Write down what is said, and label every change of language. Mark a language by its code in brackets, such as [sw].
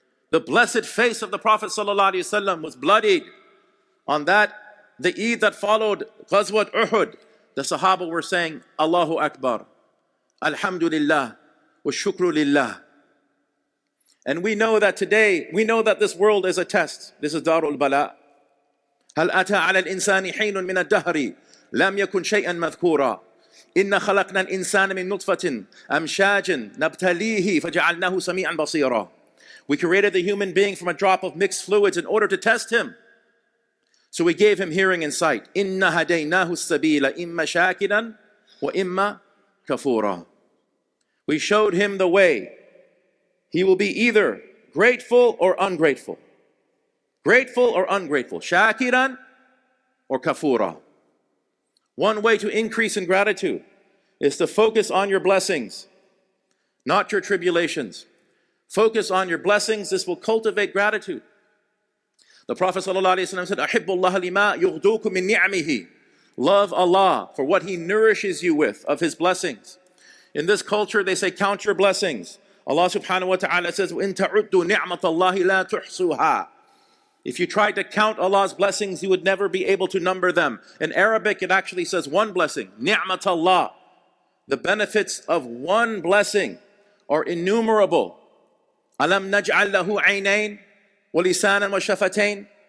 [en] The blessed face of the Prophet ﷺ was bloodied. On that, the Eid that followed Ghazwat Uhud, the Sahaba were saying, Allahu Akbar, Alhamdulillah, wa shukru lillah. And we know that today, we know that this world is a test. This is Darul Bala. [ar] هل أتى على الإنسان حين من الدهر لم يكن شيئا مذكورا إن خلقنا الإنسان من نطفة أمشاج نبتليه فجعلناه سميعا بصيرا. [en] We created the human being from a drop of mixed fluids in order to test him. So we gave him hearing and sight. [ar] إِنَّ هَدَيْنَاهُ السَّبِيلَ إِمَّا شَاكِرًا وَإِمَّا كَفُورًا. [en] We showed him the way. He will be either grateful or ungrateful. Grateful or ungrateful. Shakiran or kafura. One way to increase in gratitude is to focus on your blessings, not your tribulations. Focus on your blessings. This will cultivate gratitude. The Prophet ﷺ said, [ar] أَحِبُّ اللَّهَ لِمَا يُغْدُوكُم مِّن نِعْمِهِ. [en] Love Allah for what He nourishes you with of His blessings. In this culture, they say, count your blessings. Allah subhanahu wa ta'ala says, [ar] وَإِن تَعُدُّوا نِعْمَةَ اللَّهِ لَا تُحْصُوهَا. [en] If you tried to count Allah's blessings, you would never be able to number them. In Arabic, it actually says one blessing, ni'mat Allah. The benefits of one blessing are innumerable. [ar] Alam naj'al lahu aynayn wa lisanan wa shafatayn.